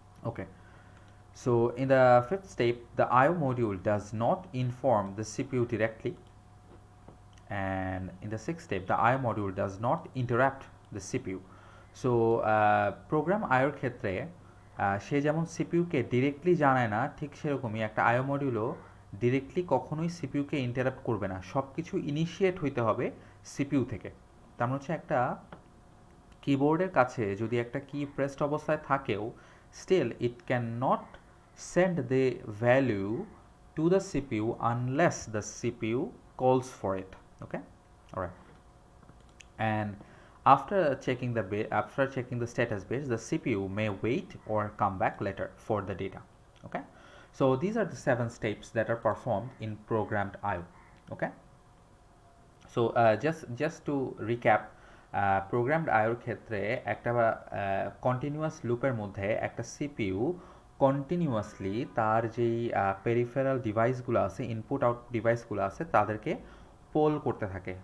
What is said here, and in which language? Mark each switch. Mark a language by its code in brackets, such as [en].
[en] Okay, so in the fifth step, the IO module does not inform the CPU directly, and in the sixth step, the IO module does not interrupt the CPU. [bn] So program IO ক্ষেত্রে সে যেমন সিপিইউকে directly জানায় না, ঠিক সেরকমই একটা আইও মডিউলও directly কখনোই সিপিইউকে interrupt করবে না। সব কিছু ইনিশিয়েট হইতে হবে সিপিইউ থেকে। তার মানে হচ্ছে একটা কিবোর্ডের কাছে যদি একটা কি প্রেসড অবস্থায় থাকেও, [en] still it cannot send the value to the CPU unless the CPU calls for it. Okay, all right, and after checking the status bits, the CPU may wait or come back later for the data. Okay, so these are the 7 steps that are performed in programmed IO. Okay, so just to recap, [bn] programmed আইওর ক্ষেত্রে একটা continuous লুপের মধ্যে একটা CPU continuously তার যেই peripheral ডিভাইসগুলো আছে, input out ডিভাইসগুলো আছে, তাদেরকে পোল করতে থাকে।